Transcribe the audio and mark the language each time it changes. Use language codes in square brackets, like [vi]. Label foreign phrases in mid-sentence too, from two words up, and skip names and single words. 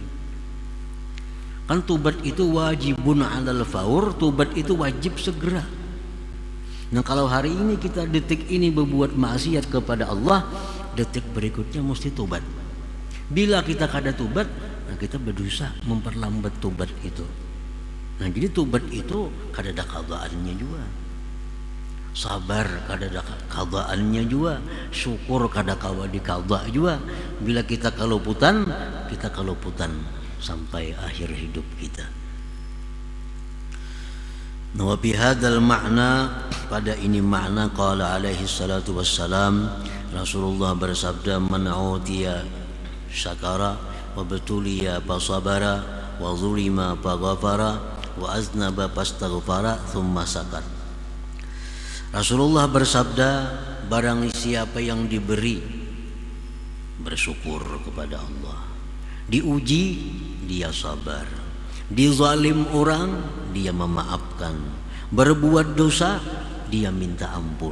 [id] Kan tobat itu [ar] واجب على الفور, [id] tobat itu wajib segera. Nah, kalau hari ini kita detik ini berbuat maksiat kepada Allah, detik berikutnya mesti tobat. Bila kita kada tobat, nah kita berdosa memperlambat tobat itu. Nah, jadi tobat itu kada ada qadaannya juga. Sabar kada ada qadaannya juga. Syukur kada kawa di qada juga. Bila kita keluputan sampai akhir hidup kita. [ar] وبهذا المعنى, [id] pada ini makna [ar] قال عليه الصلاة والسلام, [id] Rasulullah bersabda, [ar] من أوتي شكر وابتلي فصبر وظلم فغفر وأذنب فاستغفر ثم سكت. [id] Rasulullah bersabda, barang siapa yang diberi bersyukur kepada Allah, diuji dia sabar, dizalim orang dia memaafkan, berbuat dosa dia minta ampun.